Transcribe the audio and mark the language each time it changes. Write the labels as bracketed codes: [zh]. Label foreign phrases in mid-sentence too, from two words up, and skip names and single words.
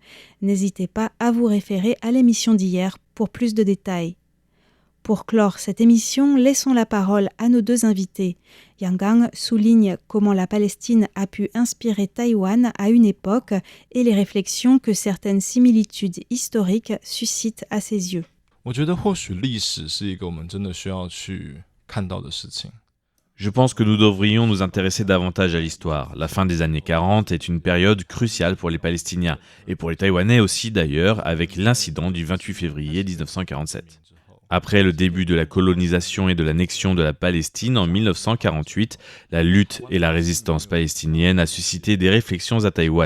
[fr] N'hésitez pas à vous référer à l'émission d'hier pour plus de détails. Pour clore cette émission, laissons la parole à nos deux invités. Yang Gang souligne comment la Palestine a pu inspirer Taïwan à une époque et les réflexions que certaines similitudes historiques suscitent à ses yeux. [zh] 我觉得或许历史是一个我们真的需要去看到的事情。 [fr] Je pense que nous devrions nous intéresser davantage à l'histoire. La fin des années 40 est une période cruciale pour les Palestiniens, et pour les Taïwanais aussi d'ailleurs, avec l'incident du 28 février 1947. Après le début de la colonisation et de l'annexion de la Palestine en 1948, la lutte et la résistance palestinienne a suscité des réflexions à Taïwan.